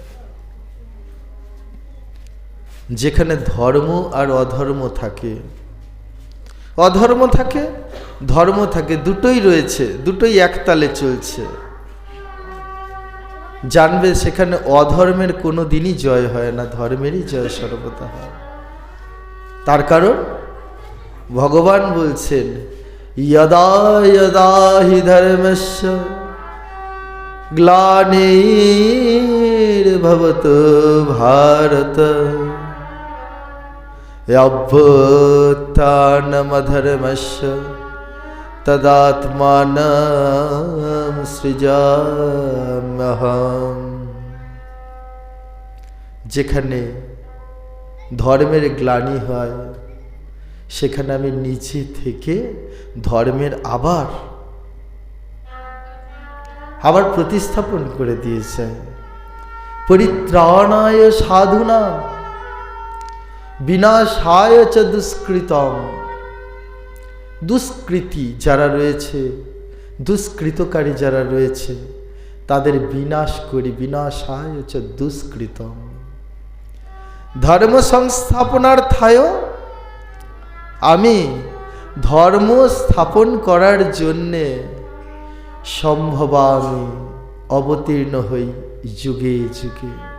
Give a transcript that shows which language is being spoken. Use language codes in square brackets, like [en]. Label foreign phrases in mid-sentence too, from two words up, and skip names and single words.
[bn] যেখানে ধর্ম আর অধর্ম থাকে, অধর্ম থাকে, ধর্ম থাকে, দুটোই রয়েছে, দুটোই একতালে চলছে, জানবে সেখানে অধর্মের কোনো দিনই জয় হয় না, ধর্মেরই জয় সর্বদা হয়। তার কারণ ভগবান বলছেন, [sa] यदा यदा हि धर्मस्य ग्लानिर्भवतो भारत अभ्युत्थानमधर्मस्य तदात्मानं सृजाम्यहम्। [bn] যেখানে ধর্মের গ্লানি হয় সেখানে আমি নিচে থেকে ধর্মের আবার আবার প্রতিস্থাপন করে দিয়েছে। [sa] পরিত্রাণায় সাধুনাং বিনাশায় চ দুষ্কৃতম। [bn] দুষ্কৃতী যারা রয়েছে, দুষ্কৃতকারী যারা রয়েছে, তাদের বিনাশ করি। [sa] বিনাশায় চ দুষ্কৃতম। ধর্ম সংস্থাপনার্থায়, [bn] আমি ধর্ম স্থাপন করার জন্যে সম্ভবামি, অবতীর্ণ হই যুগে যুগে।